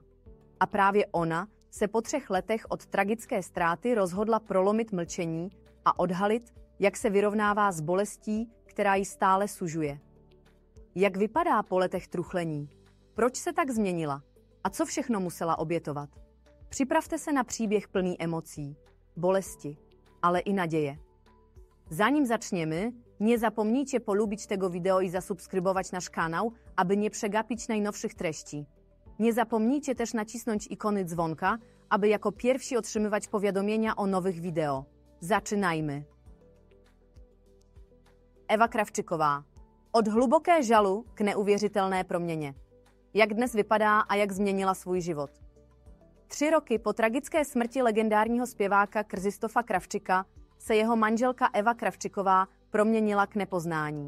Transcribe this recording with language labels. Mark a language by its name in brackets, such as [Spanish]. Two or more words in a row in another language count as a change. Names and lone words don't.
[Czech] A právě ona se po 3 letech od tragické ztráty rozhodla prolomit mlčení a odhalit, jak se vyrovnává s bolestí, která ji stále sužuje. Jak vypadá po letech truchlení? Proč se tak změnila? A co všechno musela obětovat? Připravte se na příběh plný emocí, bolesti, ale i naděje. [Polish] Zanim zaczniemy, nie zapomnijcie polubić tego wideo i zasubskrybować nasz kanał, aby nie przegapić najnowszych treści. Nie zapomnijcie też nacisnąć ikony dzwonka, aby jako pierwsi otrzymywać powiadomienia o nowych wideo. Zaczynajmy. [Czech] Eva Krawczyková. Od hluboké žalu k neuvěřitelné proměně. Jak dnes vypadá a jak změnila svůj život. 3 roky po tragické smrti legendárního zpěváka Krzysztofa Krawczyka se jeho manželka Eva Krawczyková proměnila k nepoznání.